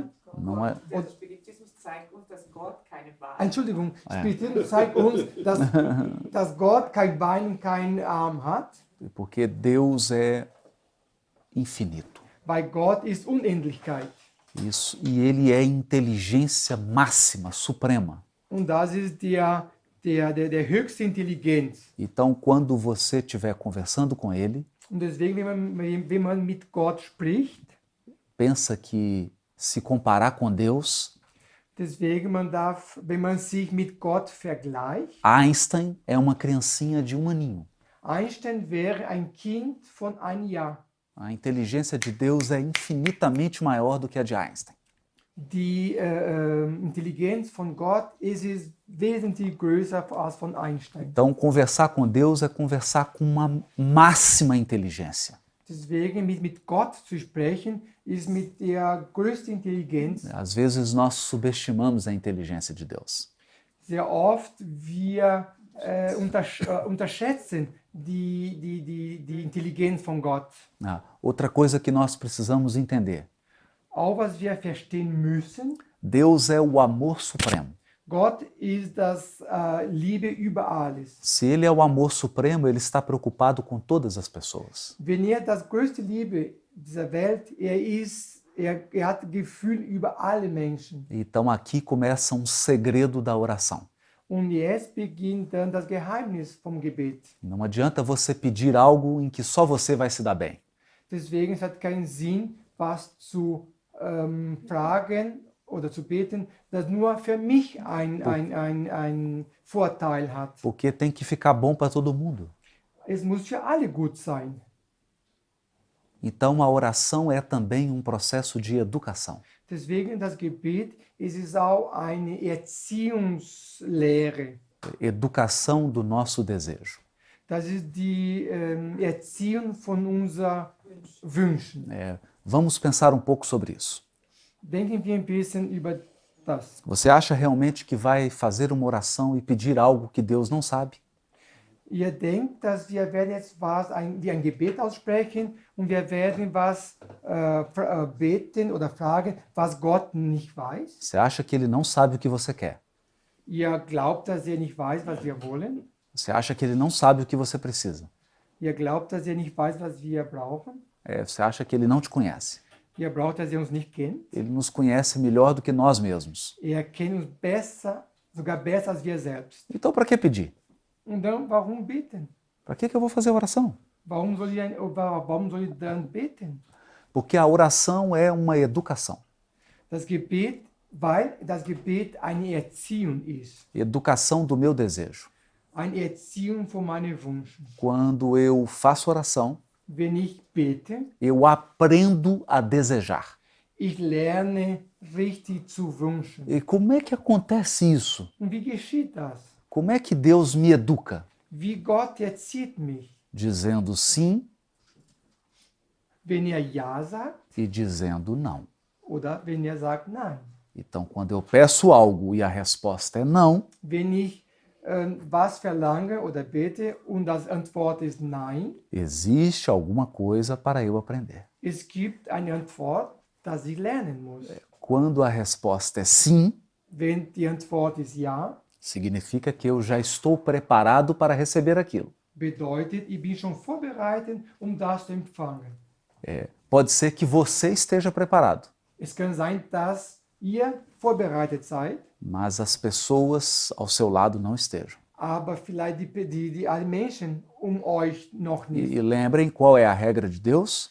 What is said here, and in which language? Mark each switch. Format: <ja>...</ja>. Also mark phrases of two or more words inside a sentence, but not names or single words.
<pt>Não é,</pt> <de>Der Spiritismus zeigt uns, dass Gott keine Wahrheit Entschuldigung, Spiritismus zeigt uns, dass Gott kein Bein und keinen Arm hat,</de> <pt>porque Deus é infinito.</pt> <de>weil Gott ist Unendlichkeit.</de> <pt>Isso, e ele é inteligência máxima, suprema.</pt> <de>Und das ist der höchste Intelligenz.</de> <pt>Então, quando você estiver conversando com ele,</pt> <de>Und deswegen, wenn man mit Gott spricht,</de> <pt>pensa que se comparar com Deus,</pt> <de>deswegen man darf, wenn man sich mit Gott vergleicht,</de> <pt>Einstein é uma criancinha de 1 aninho.</pt> <de>Einstein wäre ein Kind von einem Jahr.</de> <pt>A inteligência de Deus é infinitamente maior do que a de Einstein.</pt> <de>Die Intelligenz von Gott ist wesentlich größer als von Einstein.</de> <pt>Então, conversar com Deus é conversar com uma máxima inteligência.</pt> <de>Deswegen mit Gott zu sprechen, ist mit der größten Intelligenz.</de> <pt>Às vezes nós subestimamos a inteligência de Deus.</pt> <de>Sehr oft wir unterschätzen die Intelligenz von Gott.</de> <pt>Outra coisa que nós precisamos entender.</pt> <de>Auch was wir verstehen müssen,</de> <pt>Deus é o amor supremo.</pt> <de>Gott ist das Liebe über alles.</de> <pt>Se ele é o amor supremo, ele está preocupado com todas as pessoas.</pt> <de>Wenn das größte Liebe dieser Welt, er hat Gefühl über alle Menschen.</de> <pt>Então aqui começa um segredo da oração.</pt> <de>Und jetzt beginnt dann das Geheimnis vom Gebet.</de> <pt>Não adianta você pedir algo em que só você vai se dar bem.</pt> <de>Deswegen es hat keinen Sinn, was zu fragen oder zu beten, das nur für mich ein Vorteil hat.</de> <pt>Porque tem que ficar bom para todo mundo.</pt> <de>Es muss für alle gut sein.</de> <pt>Então a oração é também um processo de educação.</pt> <de>Deswegen das Gebet, es ist auch eine Erziehungslehre.</de> <pt>Educação do nosso desejo.</pt> <de>Das ist die Erziehung von unseren Wünschen.</de> <pt>Vamos pensar um pouco sobre isso.</pt> <de>Denken wir ein bisschen über das.</de> <pt>Você acha realmente que vai fazer uma oração e pedir algo que Deus não sabe?</pt> <de>Ihr denkt, dass wir werden jetzt wie ein Gebet aussprechen und wir werden was beten oder fragen, was Gott nicht weiß.</de> <pt>Você acha que ele não sabe o que você quer?</pt> <de>Ihr glaubt, dass er nicht weiß, was wir wollen.</de> <pt>Você acha que ele não sabe o que você precisa?</pt> <de>Ihr glaubt, dass er nicht weiß, was wir brauchen.</de> <pt>Você acha que ele não te conhece?</pt> <de>Ihr braucht, dass er uns nicht kennt.</de> <pt>Ele nos conhece melhor do que nós mesmos.</pt> <de>Er kennt uns besser, sogar besser als wir selbst.</de> <pt>Então, para que pedir?</pt> <de>Und dann, warum beten?</de> <pt>Para que eu vou fazer oração?</pt> <de>Warum soll ich dann beten?</de> <pt>Porque a oração é uma educação.</pt> <de>Weil das Gebet eine Erziehung ist.</de> <pt>Educação do meu desejo.</pt> <de>Eine Erziehung von meinen Wünschen.</de> <pt>Quando eu faço oração,</pt> <de>Wenn ich bete,</de> <pt>eu aprendo a desejar.</pt> <de>ich lerne richtig zu wünschen.</de> <pt>E como é que acontece isso?</pt> <de>Und wie geschieht das?</de> <pt>Como é que Deus me educa?</pt> <de>Wie Gott erzieht mich.</de> <pt>Dizendo sim</pt> <de>Wenn er Ja sagt</de> <pt>e dizendo não.</pt> <de>oder wenn er sagt Nein.</de> <pt>Então, quando eu peço algo e a resposta é não,</pt> <de>Wenn ich was verlange oder bete und das Antwort ist Nein,</de> <pt>existe alguma coisa para eu aprender.</pt> <de>es gibt eine Antwort, dass ich lernen muss.</de> <pt>Quando a resposta é sim,</pt> <de>Wenn die Antwort ist Ja,</de> <pt>significa que eu já estou preparado para receber aquilo.</pt> <de>bedeutet, ich bin schon vorbereitet, das zu empfangen.</de> <pt>Pode ser que você esteja preparado,</pt> <de>Es kann sein, dass ihr vorbereitet seid,</de> <pt>mas as pessoas ao seu lado não estejam.</pt> <de>aber vielleicht die Menschen euch noch nicht.</de> <pt>E lembrem qual é a regra de Deus?</pt>